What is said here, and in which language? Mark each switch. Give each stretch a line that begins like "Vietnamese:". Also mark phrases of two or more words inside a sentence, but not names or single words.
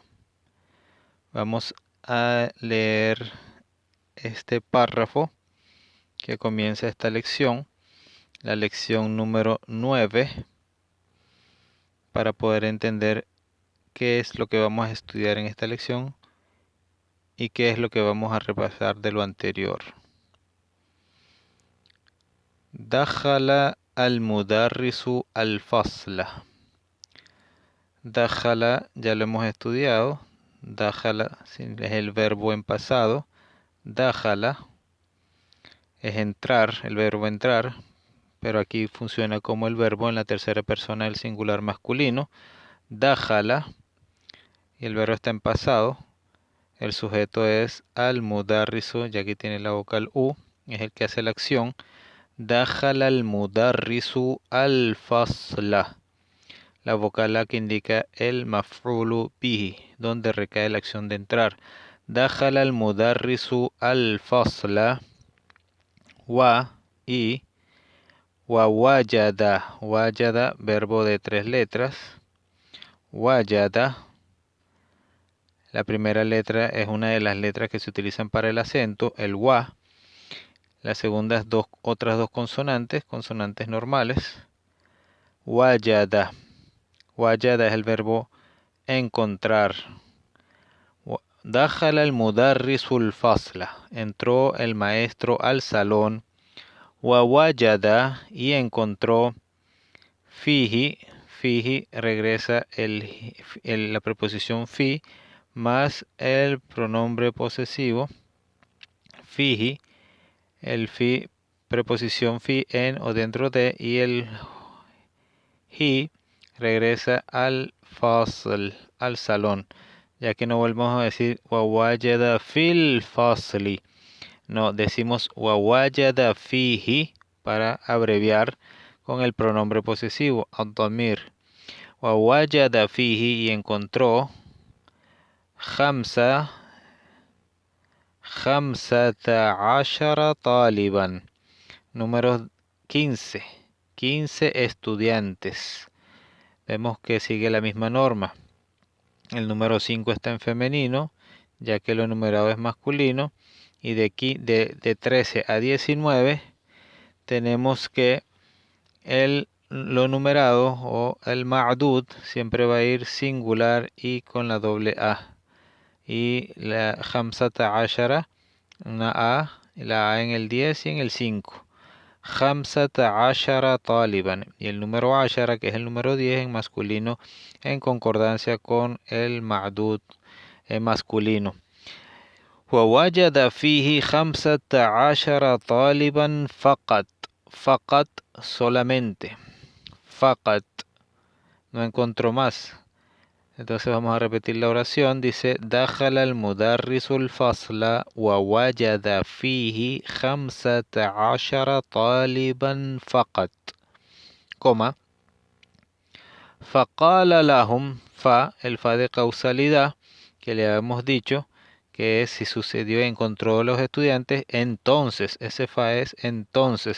Spanish: Vamos a leer este párrafo que comienza esta lección, la lección número 9, para poder entender qué es lo que vamos a estudiar en esta lección y qué es lo que vamos a repasar de lo anterior.
Arabic: دخل المدرس الفصل.
Spanish: Dakhala ya lo hemos estudiado. Dakhala es el verbo en pasado. Dakhala es entrar, el verbo entrar, pero aquí funciona como el verbo en la tercera persona del singular masculino. Dakhala, y el verbo está en pasado. El sujeto es al-mudarrisu, ya aquí tiene la vocal U, es el que hace la acción.
Arabic: دخل المدرس الفصل.
Spanish: La vocal A que indica el
Arabic: مفعول به,
Spanish: donde recae la acción de entrar.
Arabic: دخل المدرس الفصل.
Spanish: Wa y wajada. Wajada, verbo de 3 letras. Wajada. La primera letra es una de las letras que se utilizan para el acento, el wa. Las segundas otras dos consonantes, consonantes normales. Wajada. Wajada es el verbo encontrar.
Arabic: دخل المدرس الفصل.
Spanish: Entró el maestro al salón.
Arabic: ووجد,
Spanish: y encontró. Fihi. Fihi regresa la preposición fi más el pronombre posesivo. Fihi. El fi, preposición fi en o dentro de, y el he regresa al fasl, al salón, ya que no volvemos a decir
Arabic: ووجد في الفصل,
Spanish: no, decimos
Arabic: ووجد فيه
Spanish: para abreviar con el pronombre posesivo, ad-damir.
Arabic: ووجد فيه,
Spanish: y encontró.
Arabic: خمسة عشر طالبا,
Spanish: números 15 estudiantes. Vemos que sigue la misma norma. El número 5 está en femenino, ya que lo numerado es masculino. Y de aquí, de 13 a 19, tenemos que lo numerado o el ma'dud siempre va a ir singular y con la doble A. Y la
Arabic: خمسة عشر,
Spanish: una A, la A en el 10 y en el 5.
Arabic: خمسة عشر طالبا,
Spanish: y el número ashara, que es el número 10 en masculino, en concordancia con el ma'dud en masculino.
Arabic: ووجد فيه 15 طالبا فقط.
Spanish: Faqat, solamente. Faqat, no encontró más. Entonces vamos a repetir la oración. Dice:
Arabic: دخل المدرس الفصل ووجد فيه 15 طالبا فقط.
Spanish: Coma.
Arabic: فقال لهم، ف,
Spanish: el fa de causalidad, que le habíamos dicho, que es si sucedió y encontró a los estudiantes, entonces, ese fa es entonces.